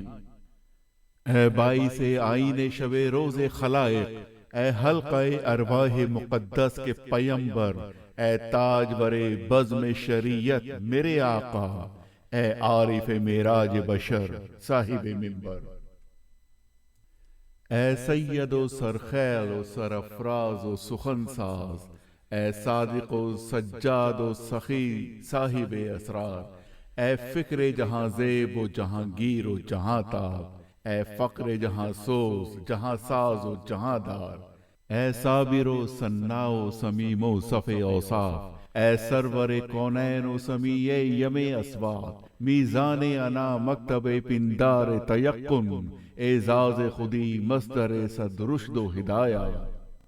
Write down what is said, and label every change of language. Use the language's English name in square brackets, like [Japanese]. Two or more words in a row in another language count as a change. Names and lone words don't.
[Urdu] اے باعث آئین شب روز خلائق، اے حلقہ ارواح مقدس کے پیمبر، اے تاجور بزم شریعت میرے آقا، اے عارف معراج بشر صاحب منبر۔ اے سید و سرخیل و سرافراز و سخن ساز، اے صادق و سجاد و سخی صاحب اسرار، اے فکر جہاں زیب و جہاں گیر و جہاں تاب، اے فقر جہاں سوز جہاں ساز و جہاں دار، اے صابر و صناع و سمیم و صف اوصاف، اے سرور کونین و سمیع یم اسوات، میزان انا مکتب پندار تیقن، اعزاز خودی مصدر صد رشد و ہدایہ۔